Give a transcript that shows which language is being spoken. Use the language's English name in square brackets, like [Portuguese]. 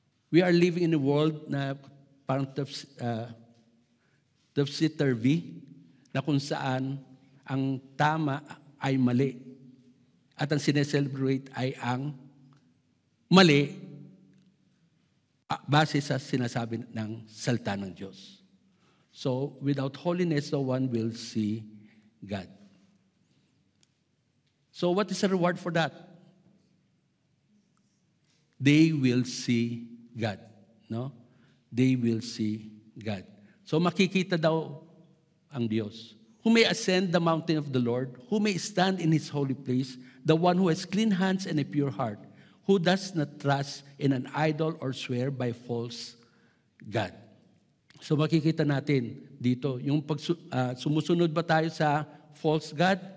[English] We are living in a world [Filipino] na parang topsy-turvy, na kung saan ang tama ay mali at ang sineselebrate ay ang mali base sa sinasabi ng salita ng Diyos. [English] So, without holiness, no one will see God. So, what is the reward for that? They will see God. No? They will see God. [Filipino] So, makikita daw ang Diyos. [English] Who may ascend the mountain of the Lord? Who may stand in His holy place? The one who has clean hands and a pure heart, who does not trust in an idol or swear by false God. [Filipino] So makikita natin dito, yung sumusunod ba tayo sa false God?